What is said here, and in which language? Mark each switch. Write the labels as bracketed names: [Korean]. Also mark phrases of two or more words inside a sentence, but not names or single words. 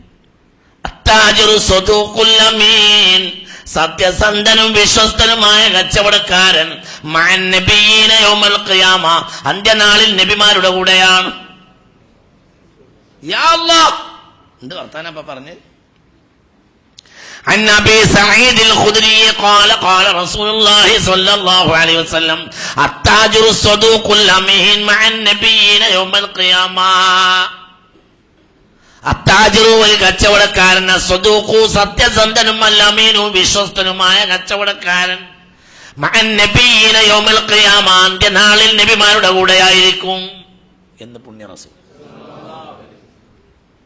[Malayalam] സത്യസന്ധനും വിശ്വസ്തനുമായ കച്ചവടക്കാരൻ അന്ത്യനാളിൽ നബിമാരുടെ കൂടെയാണ്. എന്ത് വർത്താനപ്പ പറഞ്ഞ്? [Arabic] عن أبي سعيد الخدري قال قال رسول الله صلى الله عليه وسلم التاجر الصدوق الأمين مع النبيين يوم القيامة. [Malayalam] അത്താജിറു ഒരു കച്ചവടക്കാരൻ, സ്വദൂഖു സത്യസന്ധനും അല്ലമീനു വിശ്വസ്തനുമായ കച്ചവടക്കാരൻ, [Arabic] مع النبيين يوم القيامة [Malayalam] അന്ത്യനാളിൽ നബിമാരുടെ കൂടെയായിരിക്കും എന്ന് പുണ്യ റസൂൽ.